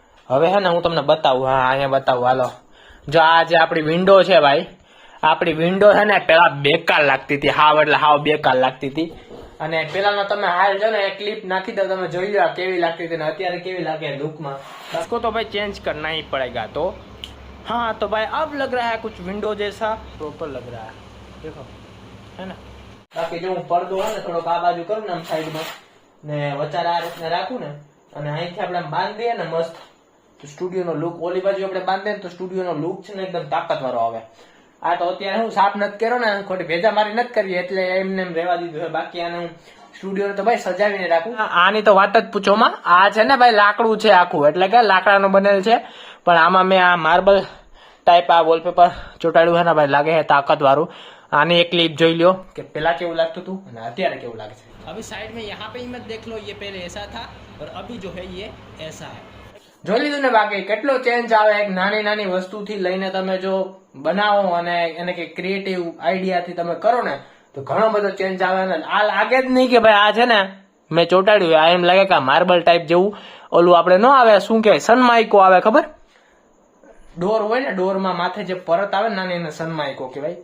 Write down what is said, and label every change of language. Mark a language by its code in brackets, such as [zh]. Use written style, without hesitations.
[gu] હવે હે ને હું તમને બતાવું, હા અહીંયા બતાવું, હાલો. જો આ જે આપણી વિન્ડો છે ભાઈ, આપણી વિન્ડો છે ને પેલા બેકાર લાગતી હતી, હાવ એટલે હાવ બેકાર લાગતી હતી. અને પેલાનો તમે હાલ જો ને એક ક્લિપ નાખી દો, તમે જોઈ લો કેવી લાગતી હતી ને અત્યારે કેવી લાગે લુકમાં. [hi] इसको तो भाई चेंज करना ही पड़ेगा. तो हाँ तो भाई अब लग रहा है कुछ विंडो जैसा प्रॉपर लग रहा है, देखो है ना. बाकी जो [gu] હું પડદો હોય ને થોડોક આ બાજુ કરું ને આમ સાઈડમાં ને વચારે આ રીતના રાખું ને, અને અહીંથી આપણે બાંધી દઈએ ને મસ્ત, તો સ્ટુડિયોનો લુક, ઓલી બાજુ આપણે બાંધીએ ને તો સ્ટુડિયોનો લુક છે ને એકદમ તાકાતવાળો આવે. આ તો અત્યારે હું સાફ નથી કર્યો ને, ખોટી ભેજા મારી નથી કરવી એટલે એમને એમ રહેવા દીધું છે. બાકી આને હું સ્ટુડિયો તો ભાઈ સજાવીને રાખું. આની તો વાત જ પૂછોમાં. આ છે ને ભાઈ લાકડું છે આખું, એટલે કે લાકડાનું બનેલ છે, પણ આમાં મેં આ માર્બલ ટાઈપ આ વોલપેપર ચોટાડ્યું છે ને ભાઈ, લાગે છે તાકાત વાળું. આની એક ક્લિપ જોઈ લો કે પેલા કેવું લાગતું હતું અને અત્યારે કેવું લાગે છે. [hi] अभी साइड में यहाँ पे ही मत देख लो, ये पहले ऐसा था और अभी जो है ये ऐसा है. [gu] જોઈ લીધું ને. બાકી કેટલો ચેન્જ આવે એક નાની નાની વસ્તુથી લઈને તમે જો બનાવો અને એને કે ક્રિએટિવ આઈડિયાથી તમે કરો ને તો ઘણો બધો ચેન્જ આવે. ને આ લાગે જ નહીં કે ભાઈ આ છે ને મેં ચોટાડ્યું, આ એમ લાગે કે માર્બલ ટાઈપ જેવું ઓલું આપણે ન આવે, શું કહેવાય, સનમાઇકો આવે, ખબર ડોર હોય ને, ડોરમાં માથે જે પરત આવે ને એને સનમાઇકો કહેવાય.